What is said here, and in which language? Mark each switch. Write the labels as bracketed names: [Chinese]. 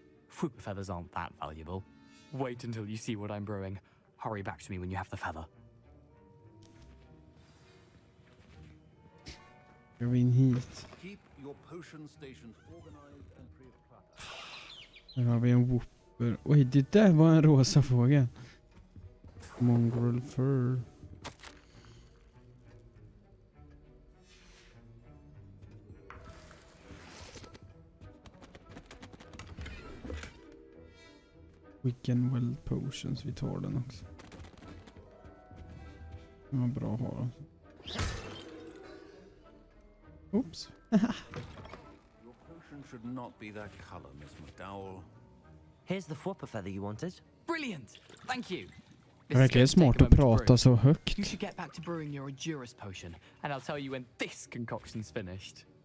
[English] Fwooper feathers aren't that valuable. Wait until you see what I'm brewing. Hurry back to me when you have the feather. [Swedish] Går vi in hit. [English] Keep your potion stations organized and free of clutter. [Swedish] Här har vi en whooper. Oj, det där var en rosa fågel. [English] Mongrel fur. [Swedish] Wiggenweld potions, vi tar den också. Det var bra att ha. [English] Oops. Your potion should not be that color, Miss McDowell. Here's the Fwooper feather you wanted. Brilliant! Thank you. [Swedish] Det är verkligen smart att prata så högt. [English] You should get back to brewing your Edurus potion, and I'll tell you when this concoction's finished.